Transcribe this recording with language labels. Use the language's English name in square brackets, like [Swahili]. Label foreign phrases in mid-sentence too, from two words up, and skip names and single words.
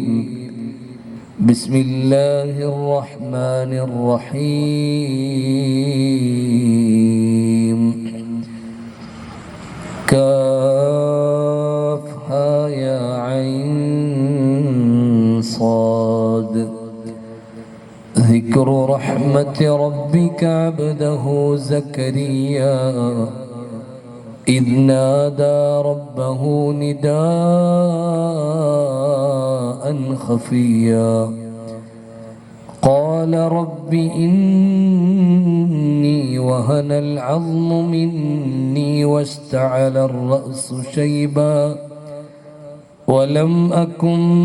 [Arabic] بسم الله الرحمن الرحيم. كاف ها يا عين صاد. ذكر رحمة ربك عبده زكريا إذ نادى ربه نداء خفيا قال رب إني وهن العظم مني واشتعل الرأس شيبا ولم أكن